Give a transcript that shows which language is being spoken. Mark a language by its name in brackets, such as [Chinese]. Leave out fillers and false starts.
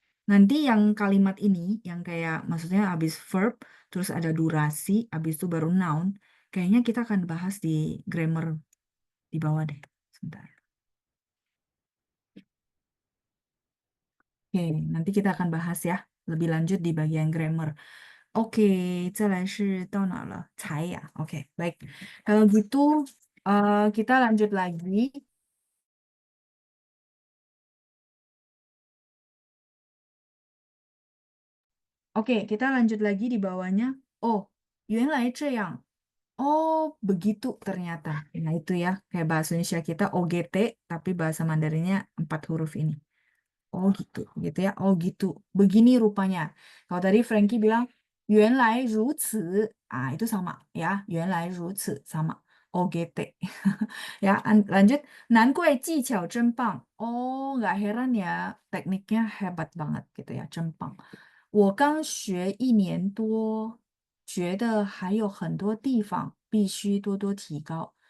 [Indonesian] Nanti yang kalimat ini, yang kayak maksudnya habis verb, terus ada durasi, habis itu baru noun, kayaknya kita akan bahas di grammar di bawah deh. Sebentar. Oke, nanti kita akan bahas ya lebih lanjut di bagian grammar. Oke, [Chinese] 再来是到哪了？才 [Indonesian] ya. Oke, baik. Kalau gitu kita lanjut lagi. Oke, kita lanjut lagi di bawahnya. Oh, [Chinese] 原来这样. [Indonesian] Oh, begitu ternyata. Nah, itu ya, kayak bahasa Indonesia kita OGT, tapi bahasa Mandarinnya 4 huruf ini. Oh gitu, gitu ya. Oh gitu. Begini rupanya. Kalau tadi Frankie bilang [Chinese] 原来如此, [Indonesian] itu sama ya. [Chinese] 原来如此 [Indonesian] sama. OGT. Ya, lanjut. [Chinese] 难怪技巧真棒. [Indonesian] Oh, nggak heran ya. Tekniknya hebat banget gitu ya. [Chinese] 真棒. 我刚学1年多，觉得还有很多地方必须多多提高.